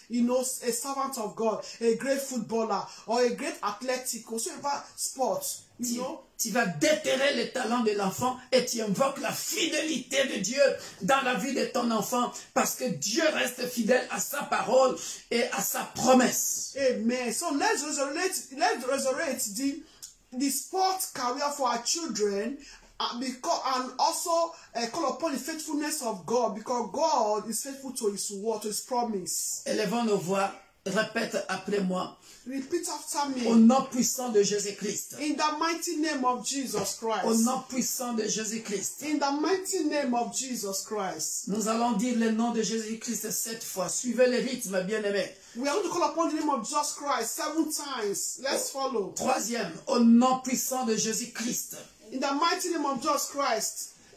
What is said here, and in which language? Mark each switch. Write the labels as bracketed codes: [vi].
[en] You know, a servant of God, a great footballer, or a great athletic, or whatever sport. You know? [fr] Tu vas déterrer les talents de l'enfant et tu invoques la fidélité de Dieu dans la vie de ton enfant parce que Dieu reste fidèle à sa parole et à sa promesse. Amen. [en] So let's resurrect the sport career for our children and also call upon the faithfulness of God because God is faithful to his word, to his promise. [fr] Élevons nos voix. Répète après moi. [en] Repeat after me. [fr] Au nom puissant de Jésus-Christ. [en] In the mighty name of Jesus Christ. [fr] Au nom puissant de Jésus-Christ. [en] In the mighty name of Jesus Christ. [fr] Nous allons dire le nom de Jésus-Christ 7 fois. Suivez le rythme, bien-aimés. [en] We are going to call upon the name of Jesus Christ 7 times. Let's follow. [fr] Troisième, au nom puissant de Jésus-Christ. [en] In the mighty name of Jesus Christ.